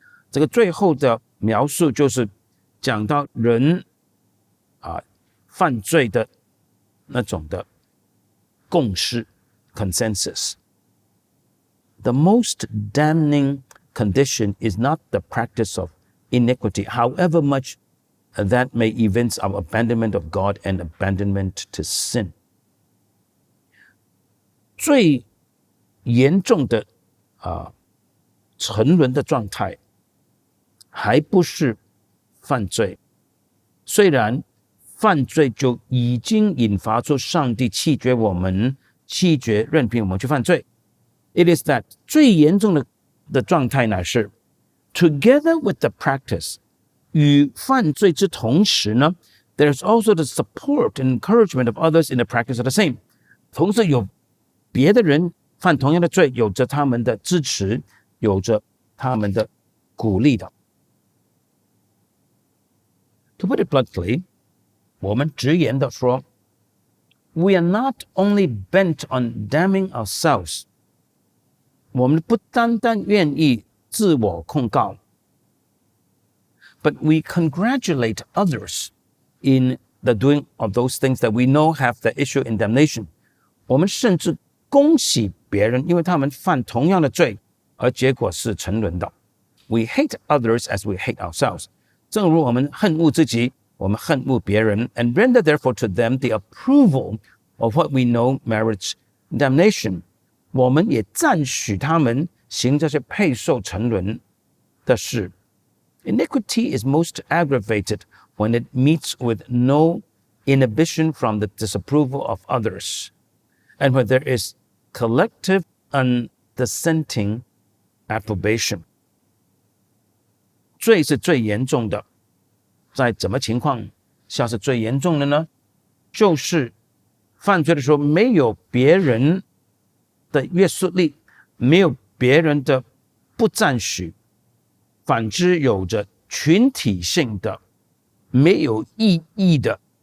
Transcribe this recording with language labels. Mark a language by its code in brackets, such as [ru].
[zh] 这个最后的描述就是讲到人犯罪的那种的共识 consensus. [en] The most damning condition is not the practice of iniquity, however much that may evince our abandonment of God and abandonment to sin. [zh] 最严重的沉沦的状态还不是犯罪，虽然犯罪就已经引发出上帝弃绝我们，弃绝任凭我们去犯罪。 [en] It is that [zh] 最严重的状态乃是 [en] together with the practice [zh] 与犯罪之同时呢 [en] there is also the support and encouragement of others in the practice of the same. [zh] 同时有别的人犯同样的罪，有着他们的支持，有着他们的鼓励的。 [en] To put it bluntly, [zh] 我们直言的说 [en] we are not only bent on damning ourselves. [zh] 我们不单单愿意自我控告 [en] but we congratulate others in the doing of those things that we know have the issue in damnation. [zh] 我们甚至恭喜别人，因为他们犯同样的罪，而结果是沉沦的。 [en] We hate others as we hate ourselves. [zh] 正如我们恨恶自己，我们恨恶别人 [en] and render therefore to them the approval of what we know merits damnation. [zh] 我们也赞许他们行这些配受沉沦的事。 [en] Iniquity is most aggravated when it meets with no inhibition from the disapproval of others, and when there is collective undissenting approbation. [zh] 罪是最严重的，在怎么情况下是最严重的呢？就是犯罪的时候没有别人的约束力，没有别人的不赞许，反之有着群体性的没有意义的